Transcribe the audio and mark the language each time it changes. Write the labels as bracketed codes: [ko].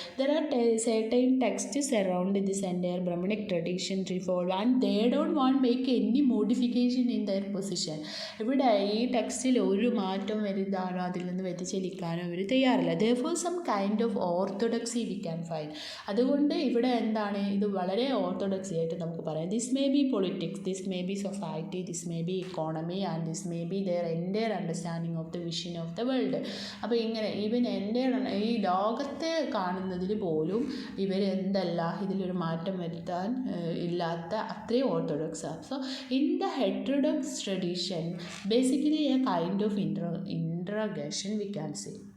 [en] There are certain texts around this entire Brahmanic tradition revolve and they don't want make any modification in their position. [ml] ഇവിടെ ഈ ടെക്സ്റ്റിൽ ഒരു മാറ്റം വരുത്താനോ അതിൽ നിന്ന് വ്യതിചലിക്കാനോ ഇവർ തയ്യാറില്ല. [en] therefore some kind of orthodoxy we can find. [ml] അതുകൊണ്ട് ഇവിടെ എന്താണ്, ഇത് വളരെ ഓർത്തഡോക്സി ആയിട്ട് നമുക്ക് പറയാം. [en] this may be politics, this may be society, this may be economy and this may be their entire understanding of the vision of the world. [ml] അപ്പോൾ ഇങ്ങനെ ഈവൻ എൻ്റെ ഈ ലോകത്തെ കാണുന്നതിൽ പോലും ഇവരെന്തല്ല, ഇതിലൊരു മാറ്റം വരുത്താൻ ഇല്ലാത്ത അത്രയും ഓർത്തഡോക്സാണ്. [en] So in the heterodox tradition basically a kind of interrogation we can see.